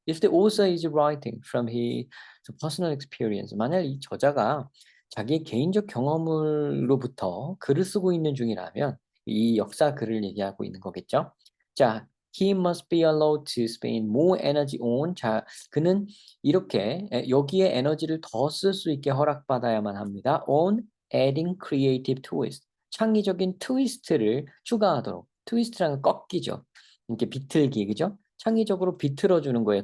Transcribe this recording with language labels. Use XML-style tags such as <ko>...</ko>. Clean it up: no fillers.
<en>If the author is writing from his personal experience</en> <ko>만약 이 저자가 자기의 개인적 경험으로부터 글을 쓰고 있는 중이라면 이 역사 글을 얘기하고 있는 거겠죠. 자,</ko> <en>he must be allowed to spend more energy on</en> <ko>자, 그는 이렇게 여기에 에너지를 더 쓸 수 있게 허락받아야만 합니다.</ko> <en>on adding creative twist.</en> <ko>창의적인 트위스트를 추가하도록. 트위스트라는 꺾기죠. 이렇게 비틀기, 그죠? 창의적으로 비틀어 주는 거예요.</ko>